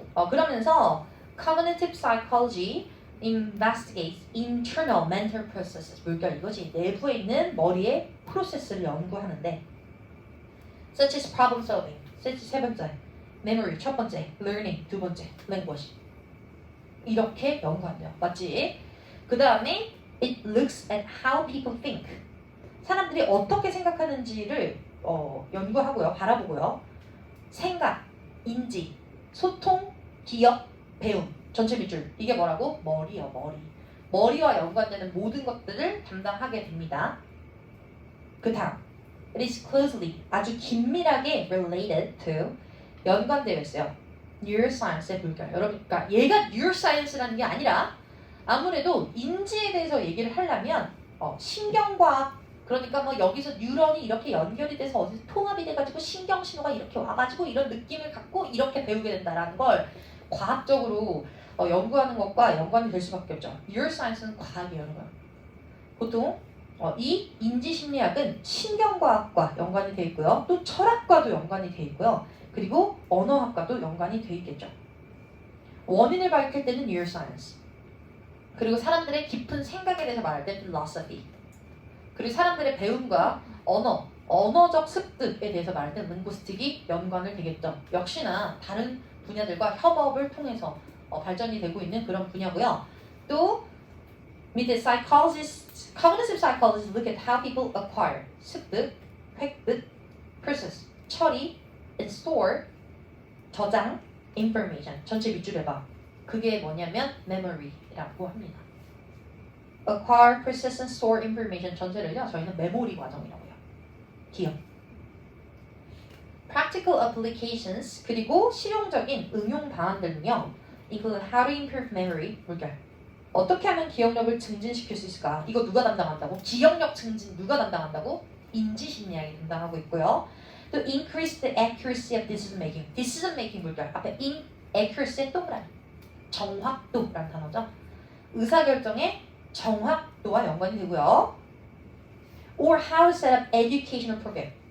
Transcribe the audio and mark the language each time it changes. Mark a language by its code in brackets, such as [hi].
[ko] 그러면서 [en] cognitive psychology investigates internal mental processes. [ko] 뭘까 이거지? 내부에 있는 머리의 프로세스를 연구하는데 [en] such as problem solving. [ko] 세 번째. memory 첫 번째. learning 두 번째. language. 이렇게 연구한대요. 맞지? 그 다음에 [en] it looks at how people think. [ko] 사람들이 어떻게 생각하는지를 연구하고요. 바라보고요. 생각, 인지, 소통, 기억, 배움. 전체 밑줄. 이게 뭐라고? 머리요. 머리. 머리와 연관되는 모든 것들을 담당하게 됩니다. 그 다음. [en] It is closely, [ko] 아주 긴밀하게 [en] related to, [ko] 연관되어 있어요. neuroscience의 물결. 여러분, 그러니까 얘가 neuroscience라는 게 아니라 아무래도 인지에 대해서 얘기를 하려면 신경과학, 그러니까 뭐 여기서 뉴런이 이렇게 연결이 돼서 어디서 통합이 돼가지고 신경 신호가 이렇게 와가지고 이런 느낌을 갖고 이렇게 배우게 된다라는 걸 과학적으로 연구하는 것과 연관이 될 수밖에 없죠. neuroscience는 과학이에요. 여러분. 보통 이 인지심리학은 신경과학과 연관이 돼 있고요. 또 철학과도 연관이 돼 있고요. 그리고 언어학과도 연관이 돼 있겠죠. 원인을 밝힐 때는 neuroscience. 그리고 사람들의 깊은 생각에 대해서 말할 때 philosophy. 그리고 사람들의 배움과 언어적 습득에 대해서 말할 때 linguistic이 연관을 되겠죠. 역시나 다른 분야들과 협업을 통해서 발전이 되고 있는 그런 분야고요. 또 밑에 [en] psychologists, cognitive psychologists look at how people acquire, 습득, 획득, process, 처리, and store, 저장, information. [ko] 전체 밑줄에 봐. 그게 뭐냐면 memory라고 합니다. [en] acquire, process, and store information [ko] 전체를요. 저희는 메모리 과정이라고 해요. 기억. [en] practical applications, [ko] 그리고 실용적인 응용 방안들은요. [en] include how to improve memory, [ko] 물결. 어떻게 하면 기억력을 증진시킬 수 있을까? 이거 누가 담당한다고? 기억력 증진 누가 담당한다고? 인지심리학이 담당하고 있고요. [en] 또 increase the accuracy of decision making. decision making [ko] 물결. 앞에 accuracy 동그라미. 정확도라는 단어죠. 의사결정의 정확도와 연관이 되고요. [en] or how to set up educational program.